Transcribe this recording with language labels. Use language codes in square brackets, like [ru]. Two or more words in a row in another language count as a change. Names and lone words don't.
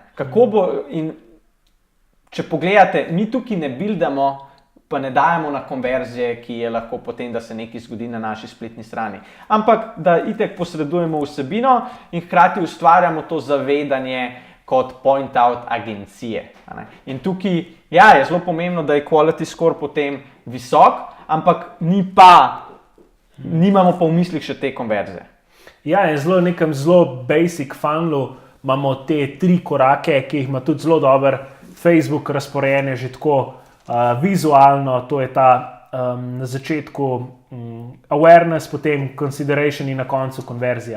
[sl] Kako bo, in če pogledate, mi tukaj ne buildamo, pa ne dajemo na konverzije, ki je lahko potem, da se nekaj zgodi na naši spletni strani. Ampak, da itek posredujemo vsebino in hkrati ustvarjamo to zavedanje kot point-out agencije. In tukaj, ja, je zelo pomembno, da je [en] quality score [sl] potem visok, ampak nimamo pa v mislih še te konverzije. Ja, je nekem zelo basic funnelu, imamo te 3 korake, ki jih ima tudi zelo dober Facebook razporejene že tako vizualno, to je ta na začetku awareness, potem consideration in na koncu konverzija.